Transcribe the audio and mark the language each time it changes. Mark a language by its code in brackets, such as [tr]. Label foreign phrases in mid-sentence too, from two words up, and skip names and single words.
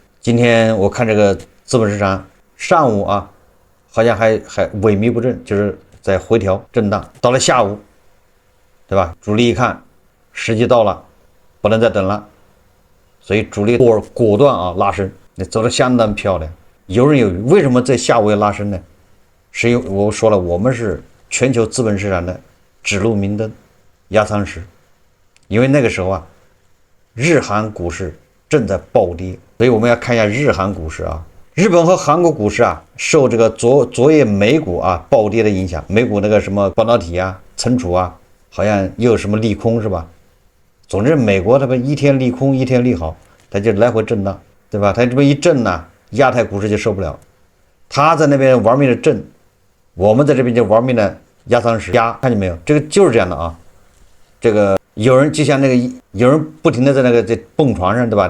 [zh] 今天我看這個資本市場上午啊，好像還萎靡不振，就是在回調震盪。到了下午，對吧？主力一看時機到了，不能再等了，所以主力果斷啊拉升，那走得相當漂亮，游刃有余。为什麼在下午要拉升呢？是因為我說了，我們是全球資本市場的指路明燈、壓艙石。因為那個時候啊，日韓股市正在暴跌，所以我們要看一下日韓股市啊。日本和韓國股市啊，受這個昨夜美股啊暴跌的影響，美股那個什麼半導體啊、存儲啊，好像又有什麼利空是吧？總之，美國它不一天利空一天利好，它就來回震盪，對吧？它這麼一震呢，亞太股市就受不了。他在那邊玩命的震，我們在這邊就玩命的壓艙石壓，看見沒有？這個就是這樣的啊，這個。有人就像那個有人不停的在那個蹦床上，对吧？